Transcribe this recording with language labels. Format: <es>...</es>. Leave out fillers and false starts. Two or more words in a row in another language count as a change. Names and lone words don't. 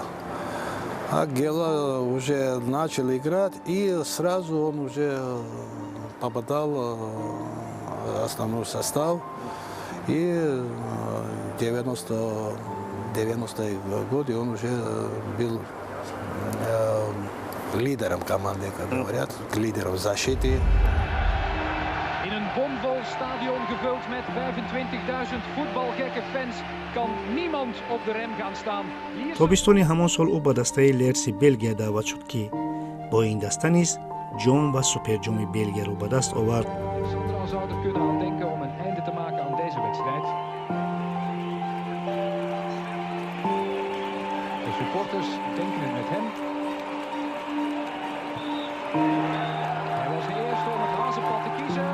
<ru>А Гела уже начал играть, и сразу он уже попадал в основной состав. И в 90-е годы он уже был lideren команды, как говорят, лидером защиты.</ru> <nl>In een bomvol stadion gevuld met 25.000 voetbalgekke fans kan niemand op de rem gaan staan.</nl> <tg>тобистони ҳамон сол ӯ ба дастаи Лерси Белгия даъват шуд, ки бо ин даста низ ҷом ва суперҷоми Белгияро ба даст овард.</tg> <nl>Sandra zou er kunnen aan denken om een einde te maken aan deze wedstrijd. De supporters denken het met hem. Hij was de eerste om het hazenpad te kiezen.</nl>